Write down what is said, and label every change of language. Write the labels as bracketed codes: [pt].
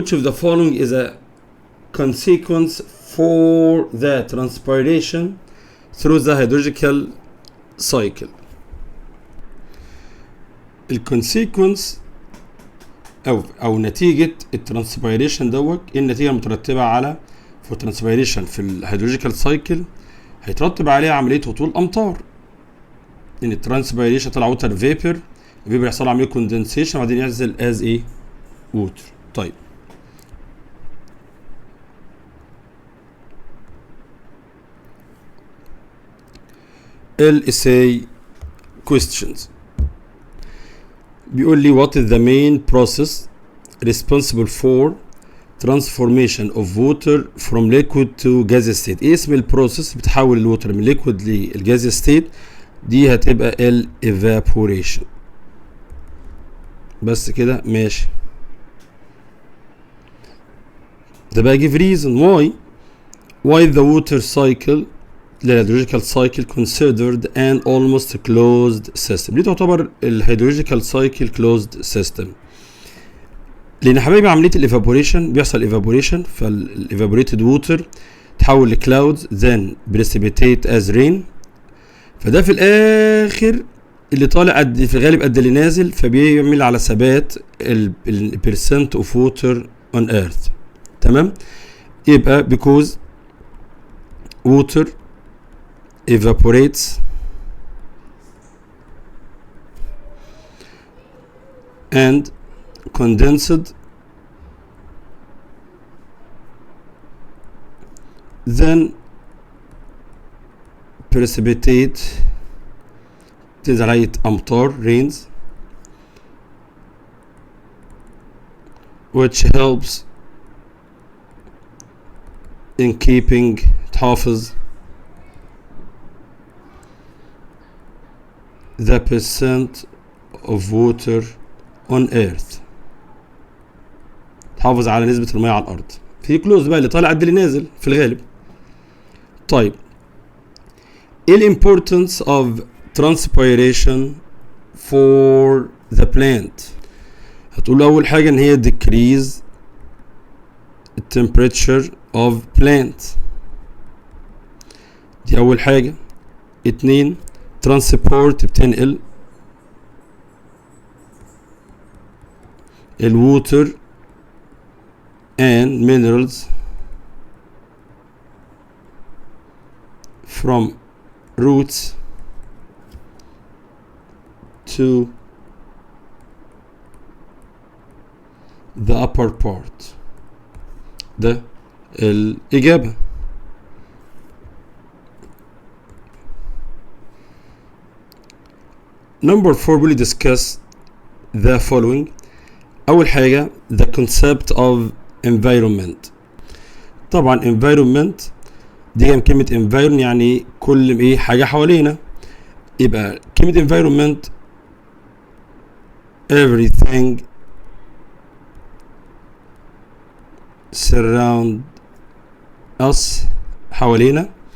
[ar] Which of the following is a consequence for the transpiration through the hydrological cycle؟ الكونسيكونس او نتيجه الترانسبيريشن دوت، ايه النتيجه المترتبه على في الترانسبيريشن في الهيدرولوجيكال سايكل؟ هيترتب عليها عمليه هطول امطار، ان الترانسبيريشن طلع ووتر فيبر، الفيبر يحصل عمليه كوندنسيشن وبعدين ينزل از ايه؟ ووتر. طيب الاساي [en] questions [ar] بيقول لي [en] what is the main process responsible for transformation of water from liquid to gas state؟ [ar] ايه اسم البروسيس بتحول الووتر من liquid للجاز ستيت؟ دي هتبقى ال [en] evaporation. [ar] بس كده ماشي. ده بقى [en] give reason why the water cycle [ar] الهيدرولوجيكال سايكل [en] considered an almost closed system. [ar] ليه تعتبر الهيدرولوجيكال سايكل closed system؟ لان حبايبي عمليه الايفابوريشن بيحصل ايفابوريشن، فالايفابوريتد ووتر تحول لكلاودز [en] then precipitate as rain، [ar] فده في الاخر اللي طالع قد في الغالب قد اللي نازل، فبيعمل على ثبات البرسنت اوف ووتر on earth. تمام؟ يبقى [en] because water evaporates and condensed then precipitate [ar] تنزل عليه أمطار [en] rains which helps in keeping تحافظ the percent of water on earth، [ar] تحافظ على نسبة المياه على الأرض. في كلوز بقى اللي طالع قد اللي نازل في الغالب. طيب ايه ال [en] importance of transpiration for the plant؟ [ar] هتقول أول حاجة إن هي [en] decrease the temperature of plant، [ar] دي أول حاجة. [en] 2 transport [ar] بتنقل الووتر [en] and minerals from roots to the upper part. [ar] ده الإجابة. [en] Number 4 will discuss the following. [ar] أول حاجة [en] the concept of environment. [ar] طبعا environment دي من كلمة environ يعني كل ايه حاجة حوالينا، يبقى كلمة environment [en] everything surround us [ar] حوالينا.